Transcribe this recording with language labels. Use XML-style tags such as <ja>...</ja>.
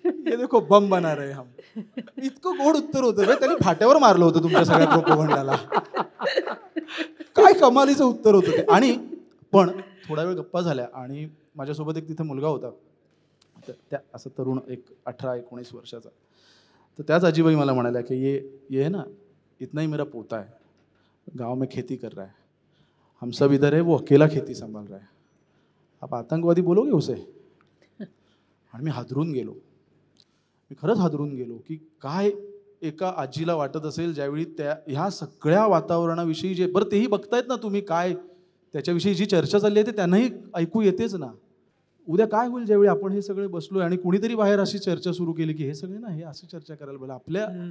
<hi>ये देखो बम बना रहे हम.</hi> <mr>इतकं गोड उत्तर होतं. त्यांनी फाट्यावर मारलं होतं तुमच्या सगळ्या प्रोपगंडाला. काय कमालीचं उत्तर होतं ते. आणि पण थोडा वेळ गप्पा झाल्या आणि माझ्यासोबत एक तिथे मुलगा होता, त्या असं तरुण, एक 18-19 वर्षाचा. तर त्याच आजीबाई मला म्हणाल्या की</mr> <hi>ये है ना, इतना ही मेरा पोता है, गांव में खेती कर रहा है, हम सब इधर है, वो अकेला खेती संभाल रहा है, आप आतंकवादी बोलोगे उसे?</hi> <mr>आणि मी हादरून गेलो. मी खरंच हादरून गेलो की काय एका आजीला वाटत असेल ज्यावेळी ह्या सगळ्या वातावरणाविषयी जे बरं तेही बघतायत ना तुम्ही, काय त्याच्याविषयी जी चर्चा चालली आहे ते त्यांनाही ऐकू येतेच ना. उद्या काय होईल ज्यावेळी आपण हे सगळे बसलोय आणि कुणीतरी बाहेर अशी चर्चा सुरू केली की हे सगळे ना हे अशी चर्चा करायला बोला आपल्या.</mr>